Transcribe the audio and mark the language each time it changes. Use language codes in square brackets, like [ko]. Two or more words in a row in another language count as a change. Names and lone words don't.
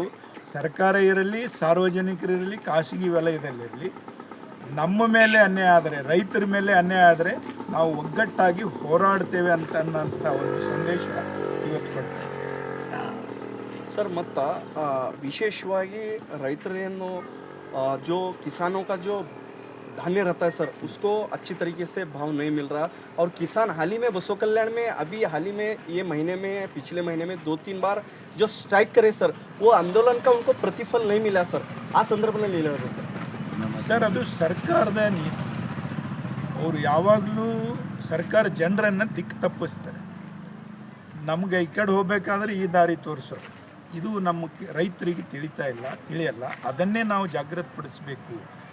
[kn] ಸರ್ಕಾರ ಇರಲಿ, ಸಾರ್ವಜನಿಕರಿರಲಿ, ಖಾಸಗಿ ವಲಯದಲ್ಲಿರಲಿ, ನಮ್ಮ ಮೇಲೆ ಅನ್ಯಾಯ ಆದರೆ, ರೈತರ ಮೇಲೆ ಅನ್ಯಾಯ ಆದರೆ ನಾವು ಒಗ್ಗಟ್ಟಾಗಿ ಹೋರಾಡ್ತೇವೆ ಅನ್ನೋಂಥ ಒಂದು ಸಂದೇಶ ಇವತ್ತು ಕೊಡ್ತೇವೆ [hi] सर. [kn] ಮತ್ತು ವಿಶೇಷವಾಗಿ ರೈತರೇನು [hi] जो किसानों का जो धान्य रहता है सर, उसको अच्छी तरीके से भाव नहीं मिल रहा. और किसान हाल ही में बसो कल्याण में अभी हाल ही में ये महीने में, पिछले महीने में 2-3 बार जो स्ट्राइक करे सर, वो आंदोलन का उनको प्रतिफल नहीं मिला सर. आ संदर्भ में ले रहे [kn] ಸರ್, ಅದು ಸರ್ಕಾರದ ನೀತಿ. ಅವರು ಯಾವಾಗಲೂ ಸರ್ಕಾರ ಜನರನ್ನು ದಿಕ್ಕು ತಪ್ಪಿಸ್ತಾರೆ. ನಮಗೆ ಈ ಕಡೆ ಹೋಗಬೇಕಾದ್ರೆ ಈ ದಾರಿ ತೋರಿಸೋರು, ಇದು ನಮ್ಮ ರೈತರಿಗೆ ತಿಳಿಯಲ್ಲ. ಅದನ್ನೇ ನಾವು ಜಾಗೃತಪಡಿಸಬೇಕು.